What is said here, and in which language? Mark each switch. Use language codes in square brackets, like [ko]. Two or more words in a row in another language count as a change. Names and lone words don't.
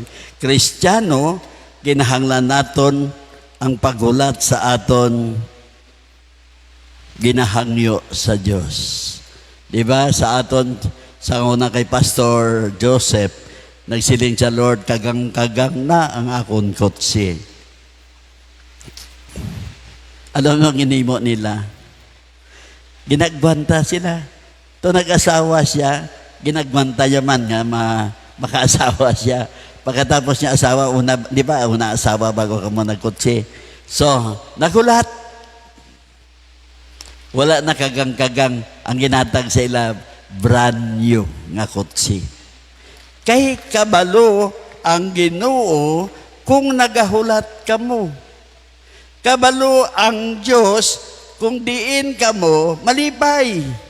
[hil] Kristiyano, kinahanglan naton ang pagulat sa aton ginahangyo sa Dios. Di ba sa aton, sa una kay Pastor Joseph, nagsiling sa Lord, kagang-kagang na ang akon kotse. Alam mo ang ginimo nila? Ginagwanta sila. Ito nag-asawa siya, ginagwanta yaman nga makaasawa siya. Pagkatapos niya asawa, di ba, una asawa bago ka mo nagkotse. So, nagulat. Wala na kagang-kagang ang ginatag sa ila, brand new nga kotse. Kay kabalo ang Ginoo kung nagahulat ka mo. Kabalo ang Diyos kung diin ka mo malipay.